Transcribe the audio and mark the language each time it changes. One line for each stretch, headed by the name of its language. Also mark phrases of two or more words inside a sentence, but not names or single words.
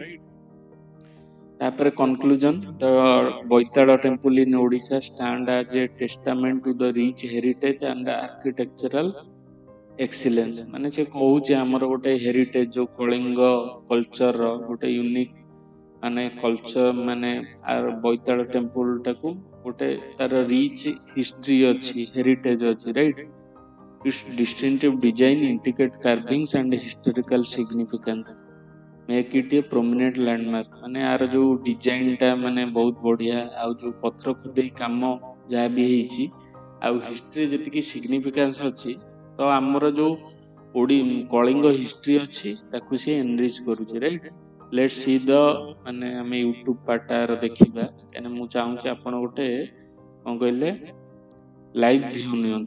English: ତାପରେ conclusion, the Baital temple in Odisha stands as a testament to the rich heritage and architectural excellence.
Odia: ମାନେ ସେ କହୁଛି ଆମର ଗୋଟେ ହେରିଟେଜ ଯୋଉ କଳିଙ୍ଗ କଲଚରର ଗୋଟେ ୟୁନିକ ମାନେ କଲଚର, ମାନେ ବୈତାଳ ଟେମ୍ପୁଲ ଟାକୁ ଗୋଟେ ତାର
English: rich history
Odia: ଅଛି, ହେରିଟେଜ ଅଛି, ରାଇଟ।
English: Its distinctive design, intricate carvings and historical significance make it a prominent landmark।
Odia: ମାନେ ଆର ଯୋଉ ଡିଜାଇନ ଟା ମାନେ ବହୁତ ବଢିଆ, ଆଉ ଯୋଉ ପଥର ଖୋଦେଇ କାମ ଯାହା ବି ହେଇଛି, ଆଉ ହିଷ୍ଟ୍ରି ଯେତିକି ସିଗ୍ନିଫିକାନ୍ସ ଅଛି, ତ ଆମର ଯୋଉ କଳିଙ୍ଗ ହିଷ୍ଟ୍ରି ଅଛି ତାକୁ ସିଏ ଏନରିଚ କରୁଛି, ରାଇଟ।
English: let's see the
Odia: ମାନେ ଆମେ ୟୁଟ୍ୟୁବ ପାର୍ଟର ଦେଖିବା, କାହିଁକିନା ମୁଁ ଚାହୁଁଛି ଆପଣ ଗୋଟେ କଣ କହିଲେ
English: live view
Odia: ନିଅନ୍ତୁ।